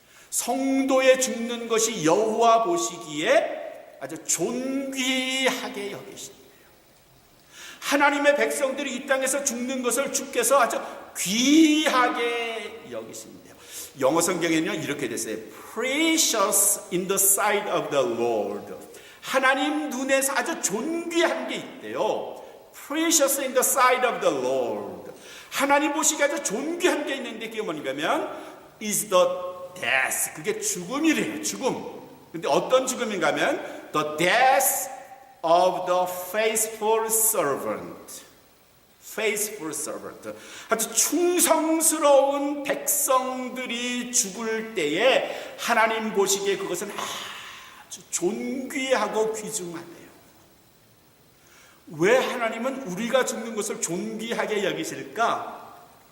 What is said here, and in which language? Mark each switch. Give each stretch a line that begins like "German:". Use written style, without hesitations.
Korean: 성도의 죽는 것이 여호와 보시기에 아주 존귀하게 여기신대요. 하나님의 백성들이 이 땅에서 죽는 것을 주께서 아주 귀하게 여기신대요. 영어 성경에는요 이렇게 됐어요.
English: Precious in the sight of the Lord.
Korean: 하나님 눈에서 아주 존귀한 게 있대요.
English: Precious in the sight of the Lord.
Korean: 하나님 보시기에 아주 존귀한 게 있는데 그게 뭔가면
English: is the death.
Korean: 그게 죽음이래요. 죽음. 근데 어떤 죽음인가 하면
English: the death of the faithful servant. faithful servant.
Korean: 아주 충성스러운 백성들이 죽을 때에 하나님 보시기에 그것은 아주 존귀하고 귀중하대요. 왜 하나님은 우리가 죽는 것을 존귀하게 여기실까?